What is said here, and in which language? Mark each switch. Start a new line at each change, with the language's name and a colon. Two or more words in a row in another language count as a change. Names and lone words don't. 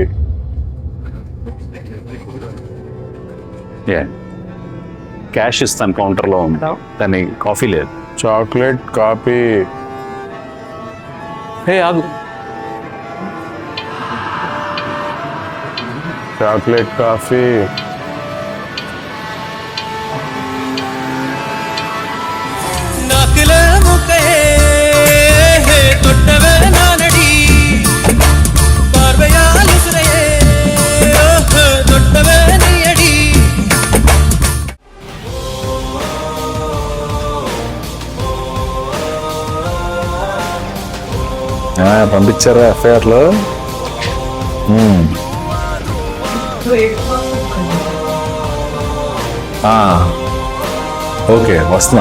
Telugu: క్యాష్ ఇస్తాను, కౌంటర్లో ఉంది, కానీ కాఫీ లేదు. చాక్లెట్ కాఫీ. హే ఆగు. చాక్లెట్ కాఫీ.
Tamil: நாக்குல முக்கையே தொட்டவே நானடி, பார்வையால் உசுரையே தொட்டவே நீயடி.
Telugu: పంపించారా ఎఫ్ఐఆర్లో? ఓకే, వస్తున్నాం.